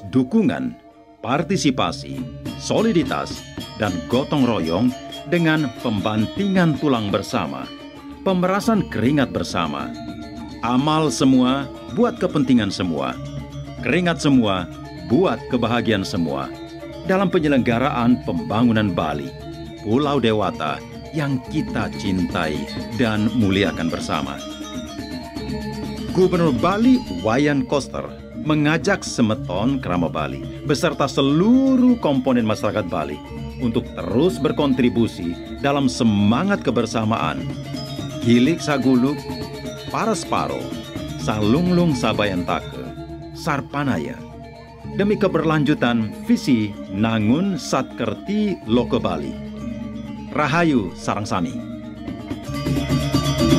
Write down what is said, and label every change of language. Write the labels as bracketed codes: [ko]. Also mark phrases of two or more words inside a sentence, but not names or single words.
[id] dukungan, partisipasi, soliditas, dan gotong royong dengan pembantingan tulang bersama, pemerasan keringat bersama, amal semua buat kepentingan semua, keringat semua buat kebahagiaan semua dalam penyelenggaraan pembangunan Bali, Pulau Dewata yang kita cintai dan muliakan bersama. Gubernur Bali Wayan Koster mengajak semeton Krama Bali beserta seluruh komponen masyarakat Bali untuk terus berkontribusi dalam semangat kebersamaan [ban] Hilik Saguluk, Parasparo, Salunglung Sabayantake, Sarpanaya, [id] demi keberlanjutan visi Nangun Satkerti Loko Bali. [ban] Rahayu Sarangsami.